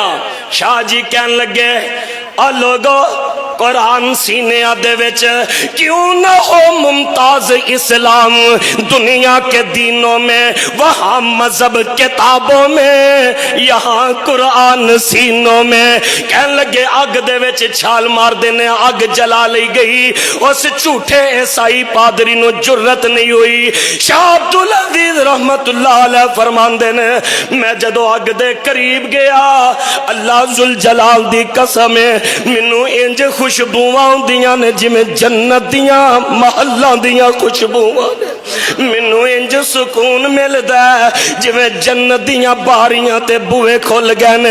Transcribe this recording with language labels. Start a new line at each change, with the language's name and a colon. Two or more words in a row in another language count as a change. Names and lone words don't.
Punjabi: شاہ جی کہن لگے، آ لوگو قرآن سینے دے وچ کیوں نہ ہو ممتاز اسلام,
Urdu: دنیا کے دینوں میں وہاں مذہب کتابوں میں، یہاں قرآن سینوں میں.
Punjabi: کہن لگے اگ دے وچ چھال مار دینے، اگ جلا لئی گئی. اس جھوٹے عیسائی پادری نو جرأت نہیں ہوئی. شاہ عبدالعزیز رحمۃ اللہ علیہ فرماندے نے، میں جدوں اگ دے قریب گیا، اللہ ذوالجلال دی قسم ہے، مینوں انج خوشبوآں آؤندیاں نے جویں جنت دیاں محلاں دیاں خوشبوآں نے. مینوں انج سکون ملدا ہے جویں جنت دیاں باریاں تے بوہے کھل گئے نے.